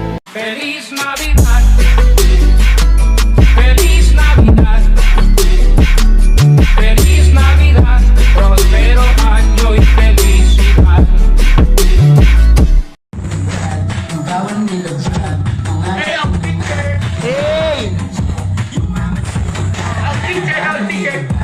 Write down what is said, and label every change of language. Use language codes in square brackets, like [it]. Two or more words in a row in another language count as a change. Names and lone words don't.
[es] Feliz Navidad. Feliz Navidad. Feliz Navidad. Prospero año y felicidad. [tl] Hey, ang teacher! Hey! Ang teacher! Ang teacher!